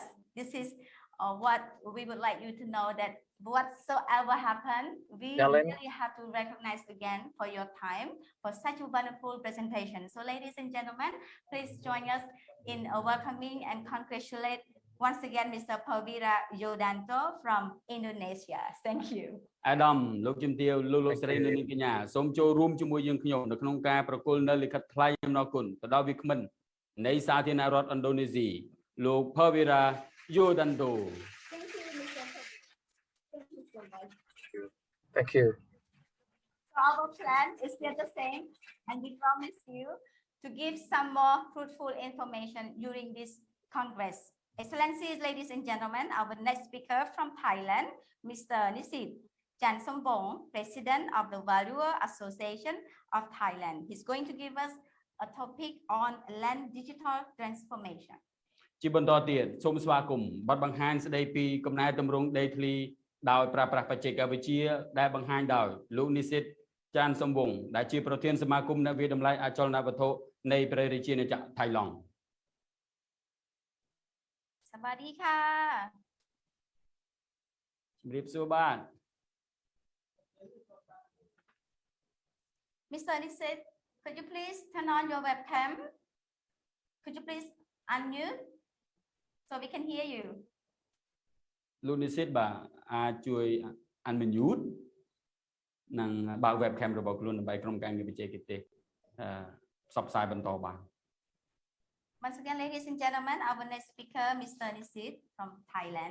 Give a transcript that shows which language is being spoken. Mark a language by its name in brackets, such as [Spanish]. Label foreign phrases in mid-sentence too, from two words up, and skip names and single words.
[English] This is what we would like you to know, that whatsoever happened, we really have to recognize again for your time, for such a wonderful presentation. So ladies and gentlemen, please join us in welcoming and congratulate once again Mr. Pavira Yodanto from Indonesia. Thank you. [Khmer] Adam លោកជំទាវលោកស្រីនៅនាងកញ្ញាសូមចូលរួមជាមួយយើងខ្ញុំនៅក្នុងការប្រគល់នៅលិខិតថ្លែងអំណរគុណទៅដល់វាគ្មិននៃសាធារណរដ្ឋឥណ្ឌូនេស៊ីលោក Pavira Yodanto. [English] Thank you, Mr. Thank you so much. Thank you. So our plan is still the same, and we promise you to give some more fruitful information during this Congress. Excellencies, ladies and gentlemen, our next speaker from Thailand, Mr. Nisit Chansombong, President of the Valuer Association of Thailand. He's going to give us a topic on land digital transformation. [Khmer] ជាបន្តទៀតសូមស្វាគមន៍បទបង្ហាញស្ដីពីកំណែទម្រង់ដីធ្លីដោយប្រើប្រាស់បច្ចេកវិទ្យាដែលបង្ហាញដោយលោកនិសិតចានសំវងដែលជាប្រធានសមាគមអ្នកវិតម្លៃអចលនវត្ថុនៃព្រះរាជាណាចក្រថៃឡង់ [Thai] สวัสดีค่ะ [Khmer] ជំរាបសួរបាទ [English] Mr. Nisit, could you please turn on your webcam? Could you please unmute so we can hear you? [Khmer] លោកនិសិតបាទអាចជួយ unmute និងបើក webcam របស់ខ្លួនដើម្បីក្រុមការងារបច្ចេកទេសផ្សព្វផ្សាយបន្តបាន [English] Once again, ladies and gentlemen, our next speaker, Mr. Nisit from Thailand.